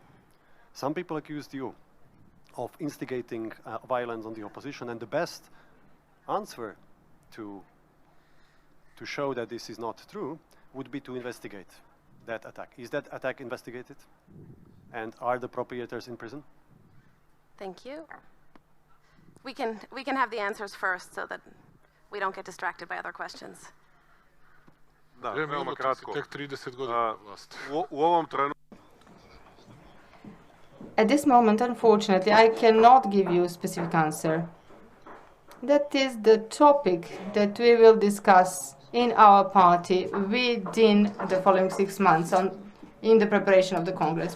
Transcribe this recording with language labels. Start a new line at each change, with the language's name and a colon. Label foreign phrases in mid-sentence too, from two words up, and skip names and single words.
English: Some people accused you of instigating violence on the opposition, and the best answer to show that this is not true would be to investigate that attack. Is that attack investigated? And are the perpetrators in prison? Thank you. We can have the answers first so that we don't get distracted by other questions.
Serbian: Da, veoma kratko.
English: At this moment, unfortunately, I cannot give you a specific answer. That is the topic that we will discuss in our party within the following 6 months in the preparation of the Congress.